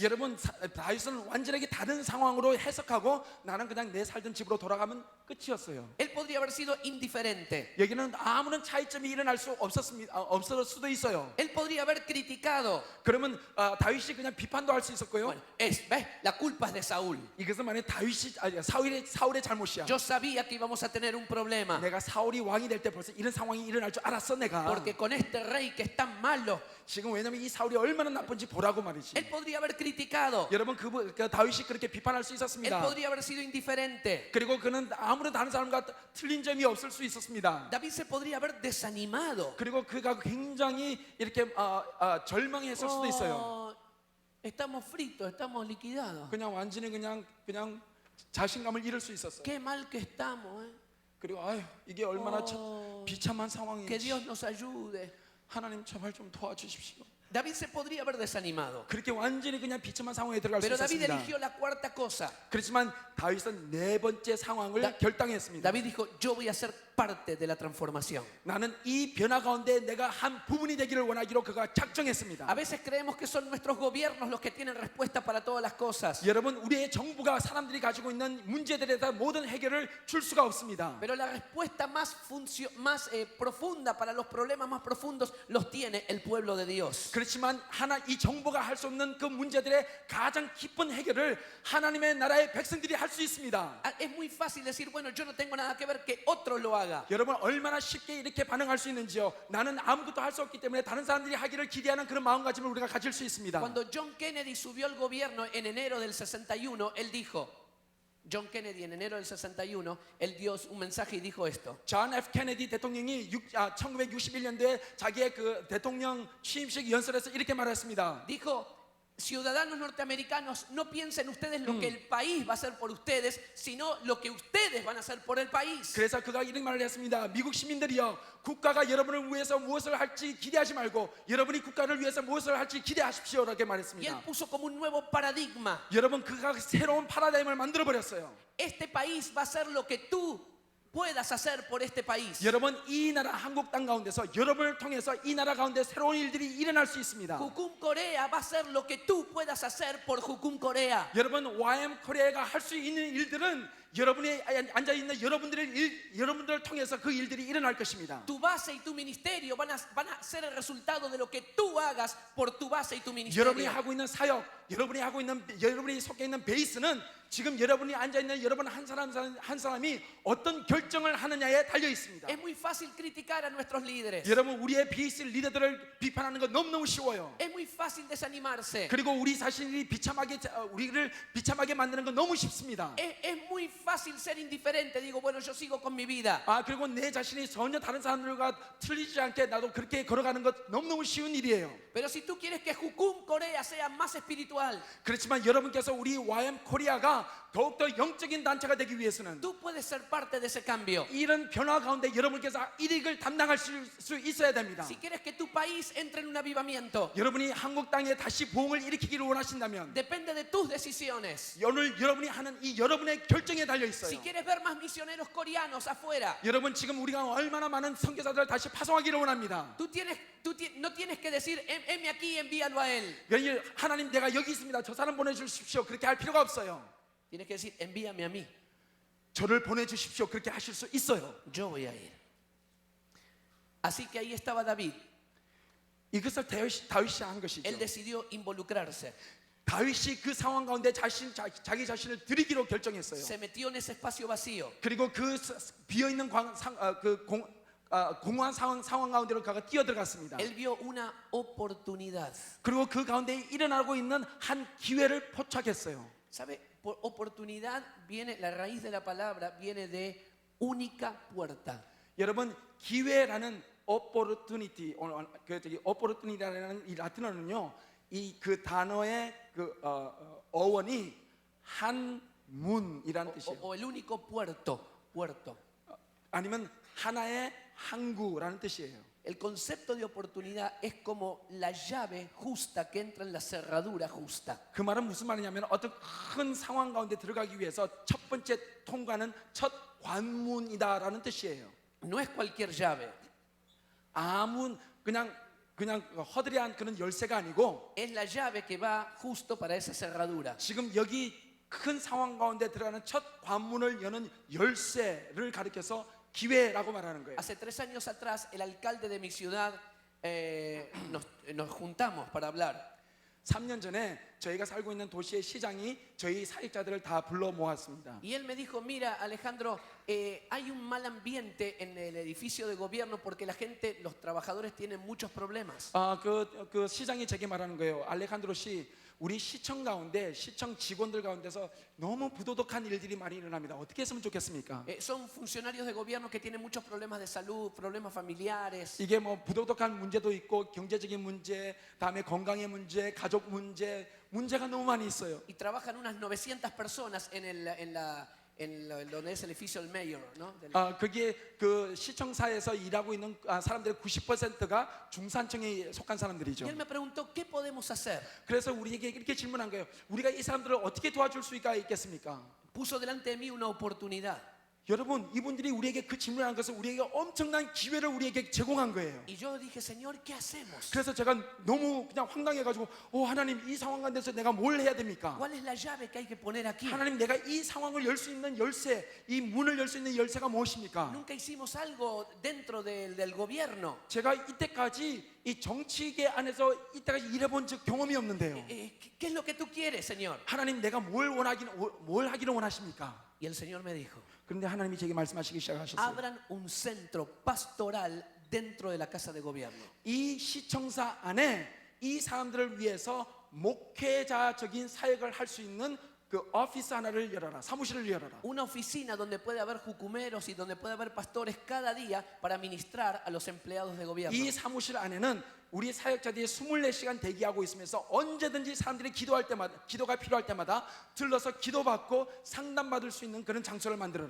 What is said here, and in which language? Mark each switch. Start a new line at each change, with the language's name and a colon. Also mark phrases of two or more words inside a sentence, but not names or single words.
Korean: 여러분, 다윗은 완전하게 다른 상황으로 해석하고 나는 그냥 내 살던 집으로 돌아가면 끝이었어요.
Spanish: Él podría haber sido indiferente.
Korean: 여기는 아무런 차이점이 일어날 수 없을 수도 있어요.
Spanish: Él podría haber criticado.
Korean: 그러면 다윗이 그냥 비판도 할 수 있었고요.
Spanish: Bueno, ¿ves? La culpa es de Saúl.
Korean: 이것은 만약 사울의 잘못이야.
Spanish: Yo sabía que íbamos a tener un problema.
Korean: 내가 사울이 왕이 될 때 벌써 이런 상황이 일어날 줄 알았어 내가.
Spanish: Porque con este rey que es tan malo,
Korean: 지금 왜냐면 이 사울이 얼마나 나쁜지 보라고 말이지.
Spanish: él podría haber criticado.
Korean: 여러분, 그 다윗이 그렇게 비판할 수
Spanish: Él
Korean: 있었습니다.
Spanish: podría haber sido indiferente.
Korean: 그리고 그는 아무런 다른 사람과 틀린 점이 없을 수 있었습니다.
Spanish: David se podría haber desanimado.
Korean: 그리고 그가 굉장히 이렇게 절망했을 수도 있어요.
Spanish: Oh, estamos fritos, estamos liquidados.
Korean: 그냥 완전히 그냥 자신감을 잃을 수 있었어요.
Spanish: Qué mal que estamos, ¿eh?
Korean: 그리고 이게 얼마나 비참한
Spanish: Que
Korean: 상황인지.
Spanish: Dios nos ayude.
Korean: 하나님 제발 좀 도와주십시오.
Spanish: David se podría haber desanimado.
Korean: 그렇게 완전히 그냥 비참한 상황에 들어갈 수
Spanish: Pero David
Korean: 있었습니다.
Spanish: eligió la cuarta cosa.
Korean: 그렇지만 다윗은 네 번째 상황을 결단했습니다.
Spanish: David dijo, yo voy a ser parte de la transformación.
Korean: 나는 이 변화 가운데 내가 한 부분이 되기를 원하기로 그가 작정했습니다.
Spanish: A veces creemos que son nuestros gobiernos los que tienen respuesta para todas las cosas.
Korean: 여러분, 우리의 정부가 사람들이 가지고 있는 문제들에 대한 모든 해결을 줄 수가 없습니다.
Spanish: Pero la respuesta más profunda para los problemas más profundos los tiene el pueblo de Dios.
Korean: 그렇지만 이 정부가 할 수 없는 그 문제들의 가장 깊은 해결을 하나님의 나라의 백성들이 할 수 있습니다.
Spanish: Es muy fácil decir, bueno, yo no tengo nada que ver, que otro lo haga.
Korean: 여러분, 얼마나 쉽게 이렇게 반응할 수 있는지요. 나는 아무것도 할 수 없기 때문에 다른 사람들이 하기를 기대하는 그런 마음가짐을 우리가 가질 수 있습니다.
Spanish: Cuando John Kennedy subió al gobierno en enero del 61, él dijo, John Kennedy en enero del 61, él dio un mensaje y dijo esto.
Korean: 존 F 케네디 대통령이 1961년도에 자기의 그 대통령 취임식 연설에서 이렇게 말했습니다.
Spanish: Dijo, ciudadanos norteamericanos, no piensen ustedes lo que el país va a hacer por ustedes, sino lo que ustedes van a hacer por el país.
Korean: 그래서 그가 이런 말을 했습니다. 미국 시민들이여, 국가가 여러분을 위해서 무엇을 할지 기대하지 말고 여러분이 국가를 위해서 무엇을 할지 기대하십시오라고
Spanish: Y él
Korean: 말했습니다.
Spanish: puso como un nuevo paradigma.
Korean: 여러분, 그가 새로운 파라다임을 만들어 버렸어요.
Spanish: Este país va a hacer lo que tú puedas hacer por este país.
Korean: 여러분, 이 나라 한국 땅 가운데서 여러분을 통해서 이 나라 가운데 새로운 일들이 일어날 수 있습니다.
Spanish: Jucum Corea va a hacer lo que tú puedas hacer por Jucum Corea.
Korean: 여러분, YM 코리아가 할 수 있는 일들은 여러분이 앉아 있는 여러분들을 통해서 그 일들이 일어날 것입니다.
Spanish: Tu base y tu ministerio van a ser el resultado de lo que tú hagas por tu base y tu ministerio.
Korean: 여러분이 하고 있는 사역, 여러분이 속해 있는 베이스는 지금 여러분이 앉아 있는 여러분 한 사람이 어떤 결정을 하느냐에 달려 있습니다.
Spanish: Es muy fácil criticar a nuestros líderes.
Korean: 여러분, 우리의 베이스 리더들을 비판하는 건 너무너무 쉬워요.
Spanish: Es muy fácil desanimarse.
Korean: 그리고 우리 자신이 우리를 비참하게 만드는 건 너무 쉽습니다.
Spanish: Es muy fácil ser indiferente. Digo, bueno, yo sigo con mi vida.
Korean: 그리고 내 자신이 전혀 다른 사람들과 틀리지 않게 나도 그렇게 걸어가는 것 너무너무 쉬운 일이에요.
Spanish: Pero si tú quieres que Jucum Corea sea más espiritual,
Korean: 그렇지만 여러분께서 우리 YM 코리아가 더욱더 영적인 단체가 되기 위해서는
Spanish: tú puedes ser parte de ese cambio.
Korean: 이런 변화 가운데 여러분께서 일익을 담당할 수 있어야 됩니다.
Spanish: Si quieres que tu país entre en un avivamiento,
Korean: 여러분이 한국 땅에 다시 부흥을 일으키기를 원하신다면
Spanish: depende de tus decisiones.
Korean: 오늘 여러분이 하는 이 여러분의 결정에 달려 있어요.
Spanish: Si quieres ver más misioneros coreanos afuera,
Korean: 여러분 지금 우리가 얼마나 많은 선교사들을 다시 파송하기를 원합니다.
Spanish: no tienes que decir, heme aquí, envíalo a él.
Korean: 하나님 내가 여기 있습니다. 저 사람 보내주십시오. 그렇게 할 필요가 없어요.
Spanish: Tienes que decir, envíame a mí.
Korean: 저를 보내주십시오. 그렇게 하실 수 있어요.
Spanish: Yo voy a ir. Así que ahí estaba David.
Korean: 이것을 다윗이 한 것이죠.
Spanish: Él decidió involucrarse.
Korean: 다윗이 그 상황 가운데 자기 자신을 드리기로 결정했어요.
Spanish: Se metió en ese espacio vacío.
Korean: 그리고 그 비어있는 공허한 상황 가운데로 그가 뛰어들어갔습니다.
Spanish: Él vio una oportunidad.
Korean: 그리고 그 가운데 일어나고 있는 한 기회를 포착했어요.
Spanish: ¿Sabe? Por oportunidad viene, la raíz de la palabra viene de única puerta.
Korean: 여러분 기회라는 opportunity라는 이 라틴어는요, 이 그 단어의 그 어원이 한 문이라는 뜻이에요.
Spanish: O el único puerto.
Korean: 아니면 하나의 항구라는 뜻이에요.
Spanish: El concepto de oportunidad es como la llave justa que entra en la cerradura justa.
Korean: 그 말은 무슨 말이냐면 어떤 큰 상황 가운데 들어가기 위해서 첫 번째 통과는 첫 관문이다라는 뜻이에요.
Spanish: No es cualquier llave.
Korean: 그냥 허드레한 그런 열쇠가 아니고
Spanish: Es la llave que va justo para esa cerradura.
Korean: 지금 여기 큰 상황 가운데 들어가는 첫 관문을 여는 열쇠를 가리켜서 기회라고 말하는 거예요.
Spanish: Hace 3 años atrás, el alcalde de mi ciudad nos juntamos para hablar.
Korean: 3년 전에 저희가 살고 있는 도시의 시장이 저희 사역자들을 다 불러 모았습니다.
Spanish: Y él me dijo, mira Alejandro, hay un mal ambiente en el edificio de gobierno porque la gente, los trabajadores tienen muchos problemas.
Korean: 그 시장이 제게 말하는 거예요. 알레칸드로 씨, 우리 시청 가운데 시청 직원들 가운데서 너무 부도덕한 일들이 많이 일어납니다. 어떻게 했으면 좋겠습니까?
Spanish: Son funcionarios de gobierno que tienen muchos problemas de salud, problemas familiares.
Korean: 이게 뭐 부도덕한 문제도 있고 경제적인 문제, 다음에 건강의 문제, 가족 문제가 너무 많이 있어요.
Spanish: Y trabajan unas 900 personas donde es el edificio del mayor, ¿no?
Korean: 거기에 그 시청사에서 일하고 있는 사람들의 90%가 중산층에 속한 사람들이죠.
Spanish: Y él me preguntó, ¿qué podemos hacer?
Korean: 그래서 우리에게 이렇게 질문한 거예요. 우리가 이 사람들을 어떻게 도와줄 수가 있겠습니까?
Spanish: Puso delante de mí una oportunidad.
Korean: 여러분, 이분들이 우리에게 그 질문한 것은 우리에게 엄청난 기회를 우리에게 제공한 거예요.
Spanish: Y yo dije, Señor, ¿qué hacemos?
Korean: 그래서 제가 너무 그냥 황당해가지고, 하나님, 이 상황 가운데서 내가 뭘 해야 됩니까?
Spanish: ¿Cuál es la llave que hay que poner aquí?
Korean: 하나님, 내가 이 상황을 열 수 있는 열쇠, 이 문을 열 수 있는 열쇠가 무엇입니까?
Spanish: Nunca hicimos algo dentro del gobierno.
Korean: 제가 이때까지 이 정치계 안에서 이때까지 일해본 적 경험이 없는데요.
Spanish: ¿Qué es lo que tú quieres, Señor?
Korean: 하나님, 내가 뭘 하기를 원하십니까?
Spanish: Y el Señor me dijo,
Korean: 그런데 하나님이 제게 말씀하시기 시작하셨어요.
Spanish: abran un centro pastoral dentro de la casa de gobierno.
Korean: 이 시청사 안에 이 사람들을 위해서 목회자적인 사역을 할 수 있는 그 오피스 하나를 열어라, 사무실을 열어라.
Spanish: Una oficina donde puede haber jucumeros y donde puede haber pastores cada día para ministrar a los empleados de gobierno.
Korean: 이 사무실 안에는 우리 사역자들이 24시간 대기하고 있으면서 언제든지 사람들이 기도가 필요할 때마다 들러서 기도받고 상담받을 수 있는 그런 장소를 만들어라.